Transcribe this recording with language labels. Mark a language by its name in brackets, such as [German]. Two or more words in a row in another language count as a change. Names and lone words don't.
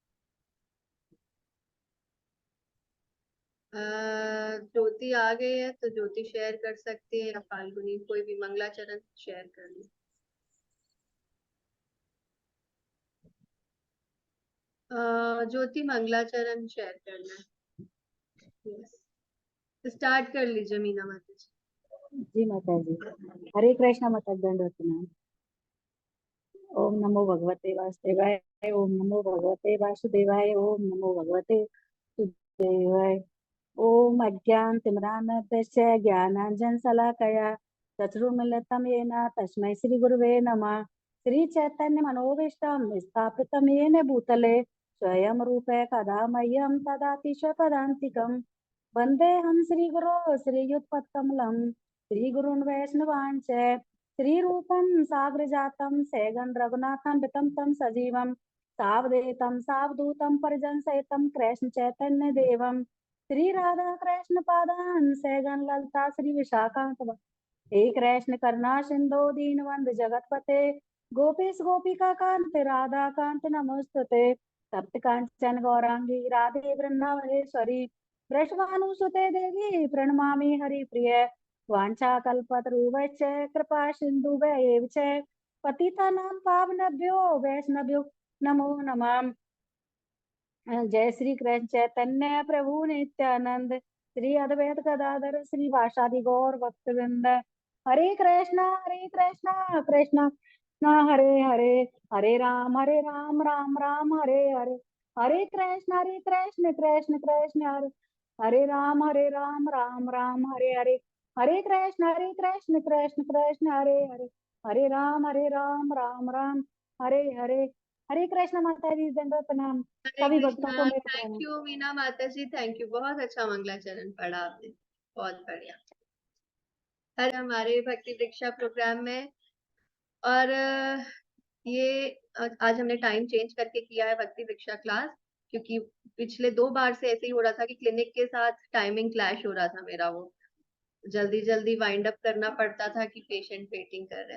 [Hindi] ज्योति आ गई है तो ज्योति शेयर कर सकती है, या फाल्गुनी, कोई भी मंगलाचरण शेयर कर ली। ज्योति मंगलाचरण शेयर करना है। [English] Yes, start [Hindi] कर लीजिए मीना माता जी। जी माता जी। हरे कृष्णा माता दंडवत प्रणाम। [Sanskrit] ओम नमो भगवते वासुदेवाय। ओम नमो भगवते वासुदेवाय। ओम नमो भगवते वासुदेवाय। ओम अज्ञानतिमिरान्धस्य ज्ञानाञ्जनशलाकया चक्षुरुन्मीलितं येन तस्मै श्री गुरुवे नमः। श्री चैतन्य मनोभीष्टं स्थापितं येन भूतले स्वयं रूपे कदा मह्यं ददाति स्वपदान्तिकम्। वन्देऽहं श्रीगुरो श्रीयुतपत्कमलं श्रीगुरून् वैष्णवांश्च श्रीरूपं साग्रजातं सैगं रघुनाथान्वितं तं सजीवं सावधेतं सावधूतं परिजनसहितं कृष्ण चैतन्य देवं श्री राधा कृष्ण पादान् सैगं ललता श्री विशाखां। हे कृष्ण करुणा सिंधु दीनबंधु जगतपते गोपीश गोपिका कांत राधा कांत नमोस्तुते। तप्त कांचन गौरांगी राधे वृंदावनेश्वरी वृषभानुसुते देवी प्रणमामि हरिप्रिय। वाञ्छाकल्पतरुश्च कृपा सिन्धुभ्यैव च पतितानां पावनेभ्यो वैष्णवेभ्यो नमो नमः। जय श्री कृष्ण चैतन्य प्रभु नित्यानंद श्री अद्वैत गदाधर श्री वासादि गौर भक्तवृंद। हरे कृष्णा कृष्णा कृष्णा हरे हरे, हरे राम राम राम हरे हरे, हरे कृष्ण कृष्ण कृष्ण हरे हरे राम राम राम हरे हरे, हरे कृष्ण कृष्ण कृष्ण हरे हरे, हरे राम राम राम हरे हरे। [Hindi] हरे कृष्ण माता जी दंडवत प्रणाम। सभी भक्तों को मेरे [English] थैंक [Hindi] प्रणाम। यू मीना माता जी, [English] thank you, [Hindi] बहुत अच्छा मंगलाचरण पढ़ा आपने, बहुत बढ़िया। आज हमारे भक्ति दीक्षा प्रोग्राम में, और ये आज हमने [English] time change [Hindi] करके किया है भक्ति दीक्षा क्लास, क्योंकि पिछले 2 बार से ऐसे ही हो रहा था कि क्लिनिक के साथ [English] timing clash [Hindi] हो रहा था मेरा, वो जल्दी जल्दी [English] wind up [Hindi] करना पड़ता था कि [English] patient waiting [Hindi] कर रहे हैं।